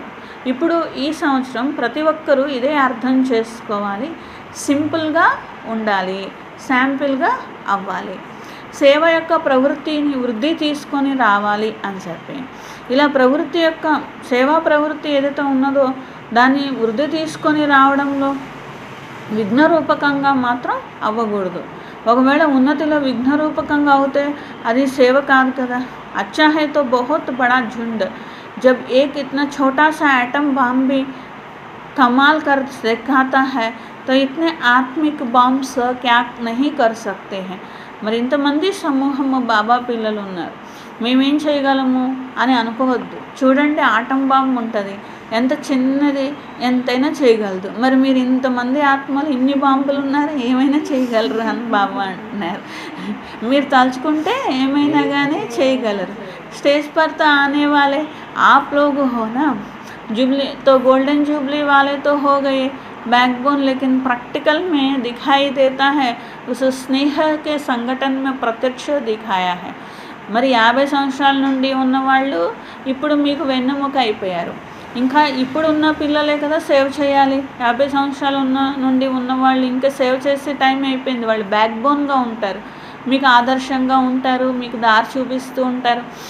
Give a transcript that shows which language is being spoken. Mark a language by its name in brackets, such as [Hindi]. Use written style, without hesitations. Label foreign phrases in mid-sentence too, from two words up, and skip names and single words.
[Telugu] ఇప్పుడు ఈ సంవత్సరం ప్రతి ఒక్కరూ ఇదే అర్థం చేసుకోవాలి, సింపుల్గా ఉండాలి, శాంపిల్గా అవ్వాలి, సేవ యొక్క ప్రవృత్తిని వృద్ధి తీసుకొని రావాలి అని చెప్పి, ఇలా ప్రవృత్తి యొక్క సేవా ప్రవృత్తి ఏదైతే ఉన్నదో దాన్ని వృద్ధి తీసుకొని రావడంలో విఘ్నరూపకంగా మాత్రం అవ్వకూడదు. ఒకవేళ ఉన్నతిలో విఘ్నరూపకంగా అవుతే అది సేవ కాదు కదా. [Hindi] अच्छा है तो बहुत बड़ा झुंड, जब एक इतना छोटा सा [English] atom bomb [Hindi] भी कमाल कर दिखाता है तो इतने आत्मिक बॉम्ब्स क्या नहीं कर सकते हैं. [Telugu] మరి ఇంతమంది సమూహము బాబా పిల్లలు ఉన్నారు, మేమేం చేయగలము అని అనుకోవద్దు. చూడండి, [English] atom bomb [Telugu] ఉంటుంది, ఎంత చిన్నది ఎంతైనా చేయగలదు. మరి మీరు ఇంతమంది ఆత్మలు, ఇన్ని బాంబులు ఉన్నారు, ఏమైనా చేయగలరు అని బాబా అంటున్నారు. మీరు తలుచుకుంటే ఏమైనా కానీ చేయగలరు. [Hindi] स्टेज पर तो आने वाले आप लोग हो ना, जुबली तो [English] golden jubilee [Hindi] वाले तो हो गए बैकबोन, लेकिन प्रैक्टिकल में दिखाई देता है उस स्नेह के संगठन में प्रत्यक्ष दिखाया है. [Telugu] మరి 50 సంవత్సరాల నుండి ఉన్నవాళ్ళు ఇప్పుడు మీకు వెన్నెముక అయిపోయారు. ఇంకా ఇప్పుడున్న పిల్లలే కదా సేవ్ చేయాలి. 50 సంవత్సరాలు నుండి ఉన్నవాళ్ళు ఇంకా సేవ్ చేసే టైం అయిపోయింది. వాళ్ళు [English] back bone [Telugu] ఉంటారు, మీకు ఆదర్శంగా ఉంటారు, మీకు దారి చూపిస్తూ ఉంటారు.